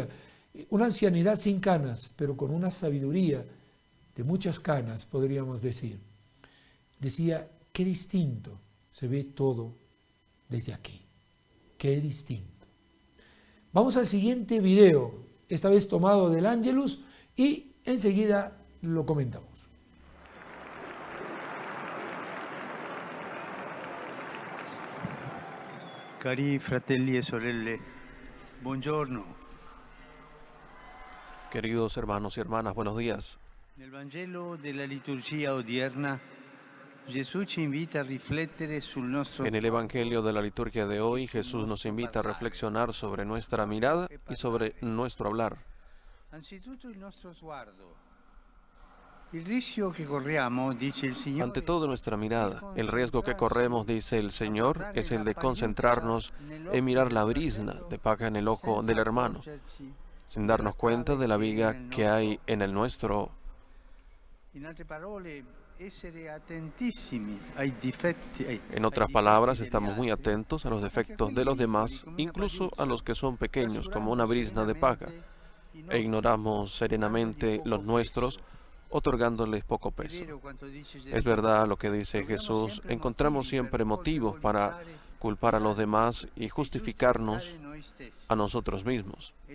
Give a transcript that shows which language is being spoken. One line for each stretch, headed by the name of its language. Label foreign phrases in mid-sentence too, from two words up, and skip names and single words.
Spanish: Una ancianidad sin canas, pero con una sabiduría de muchas canas, podríamos decir. Decía, qué distinto se ve todo desde aquí. Qué distinto. Vamos al siguiente video, esta vez tomado del Ángelus, y enseguida lo comentamos.
Italian: Cari fratelli e sorelle, buongiorno.
Spanish: Queridos hermanos y hermanas, buenos días.
Italian: Nel Vangelo della liturgia odierna, Gesù ci invita a riflettere sul nostro.
Spanish: En el Evangelio de la liturgia de hoy, Jesús nos invita a reflexionar sobre nuestra mirada y sobre nuestro hablar.
Italian: Anzitutto il nostro sguardo. Il rischio che corriamo, dice il Signore.
Spanish: Ante todo nuestra mirada, el riesgo que corremos, dice el Señor, es el de concentrarnos en mirar la brizna de paja en el ojo del hermano, sin darnos cuenta de la viga que hay en el nuestro.
Italian: In altre parole, essere attentissimi ai difetti.
Spanish: En otras palabras, estamos muy atentos a los defectos de los demás, incluso a los que son pequeños, como una brizna de paja, e ignoramos serenamente los nuestros, otorgándoles poco peso. Es verdad lo que dice Jesús, encontramos siempre motivos para culpar a los demás y justificarnos a nosotros mismos.